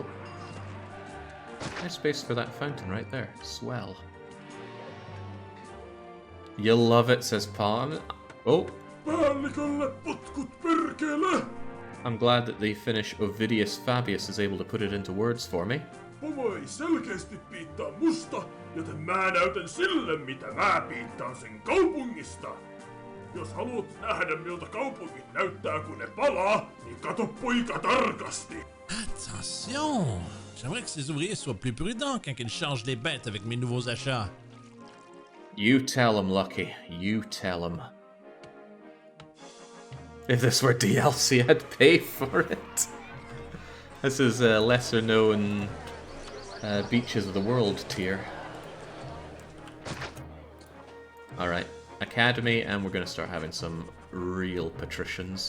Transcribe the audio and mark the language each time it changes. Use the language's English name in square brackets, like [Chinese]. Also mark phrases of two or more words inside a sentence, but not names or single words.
[English] Nice space for that fountain right there. Swell. You'll love it, says Palm. Oh! I'm glad that the Finnish Ovidius Fabius is able to put it into words for me. [Finnish] Pomo ei selkeästi piittaa musta, joten mä näytän sille, mitä mä piittaan sen kaupungista. Jos haluat nähdä miltä kaupungit näyttää kun ne palaa, niin kato poika tarkasti. [English] Attention! [French] J'aimerais que ces ouvriers soient plus prudents quand ils changent les bêtes avec mes nouveaux achats. [English] You tell him, Lucky. You tell him. If this were DLC, I'd pay for it. This is a lesser known Beaches of the World tier. Alright, Academy, and we're going to start having some real patricians.